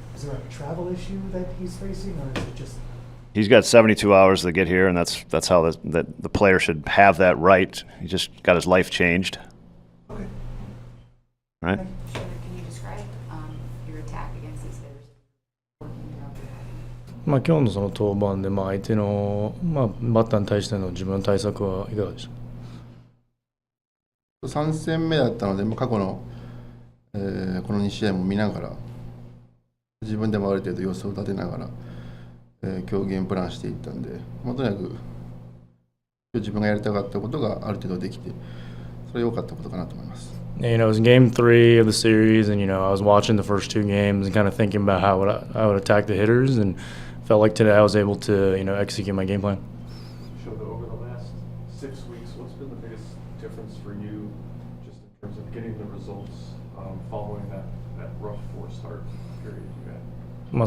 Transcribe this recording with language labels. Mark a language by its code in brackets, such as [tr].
[en] Is there a travel issue that he's facing, or is it just? He's got 72 hours to get here, and that's how the player should have that right. He just got his life changed. Okay. Right. Sure, can you describe your attack against these hitters? Working out there? [ja] 今日のその登板で相手のバッターに対しての自分の対策はいかがでしょう 3戦目だったので、過去の、この2試合も見ながら、自分でもある程度予想を立てながら、今日ゲームプランしていったんで、とにかく自分がやりたかったことがある程度できて、それは良かったことかなと思います。 [en] It was game 3 of the series, and I was watching the first 2 games and kind of thinking about how I would attack the hitters, and felt like today I was able to execute my game plan. Showed over the last 6 weeks, what's been the biggest difference for you, just in terms of getting the results following that rough 4-start period you had?